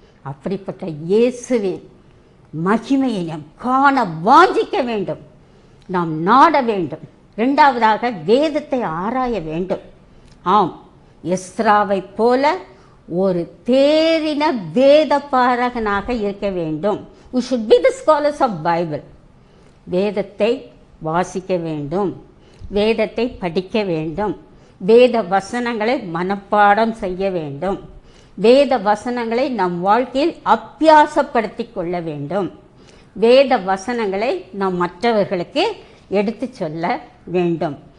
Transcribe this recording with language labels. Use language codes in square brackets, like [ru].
[ta] அப்படிப்பட்ட இயேசுவின் மகிமையை நாம் காண வாஞ்சிக்க வேண்டும், நாம் நாட வேண்டும். 2வதாக வேதத்தை ஆராய வேண்டும். ஆம், எஸ்ராவை போல ஒரு தேறின வேத பாரகனாக இருக்க வேண்டும். [en] We should be the scholars of Bible. [ta] வேதத்தை வாசிக்க வேண்டும், வேதத்தை படிக்க வேண்டும், வேத வசனங்களை மனப்பாடம் செய்ய வேண்டும், வேத வசனங்களை நம் வாழ்க்கையில் அபியாசப்படுத்தி கொள்ள வேண்டும், வேத வசனங்களை நாம் மற்றவர்களுக்கு எடுத்து சொல்ல வேண்டும்.